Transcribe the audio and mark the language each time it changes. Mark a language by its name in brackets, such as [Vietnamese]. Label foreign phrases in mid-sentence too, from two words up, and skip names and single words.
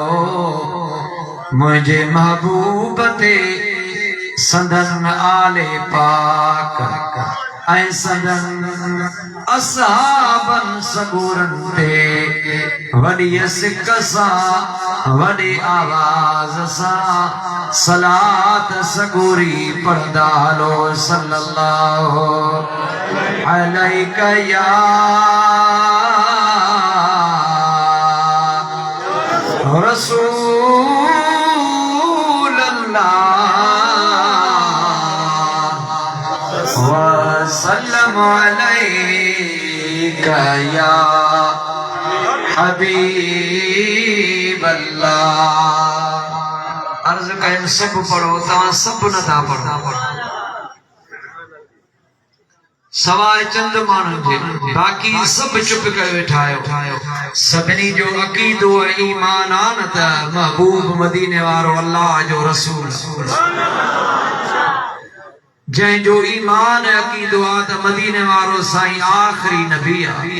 [Sindhi] मुझे महबूब ते संदन आले पाक ऐं संदन असहाबन सगोरन ते वॾी सिक सां वॾी आवाज़ सां सलात सगोरी पढ़दा हलो। [Arabic] صلى الله عليك يا رسول الله وسلم عليك يا حبيب الله. [Sindhi] अर्ज कयन सब पढ़ो, तव्हां सब नथा पढ़ो। सवाए चंद माण्हुनि जे, बाक़ी सभु चुप करे वेठा आहियो। सभिनी जो अक़ीदो ऐं ईमान आहे न त महबूब मदीने वारो अल्लाह जो रसूल, जंहिंजो ईमान ऐं अक़ीदो आहे त मदीने वारो साईं आख़िरी नबी आहे।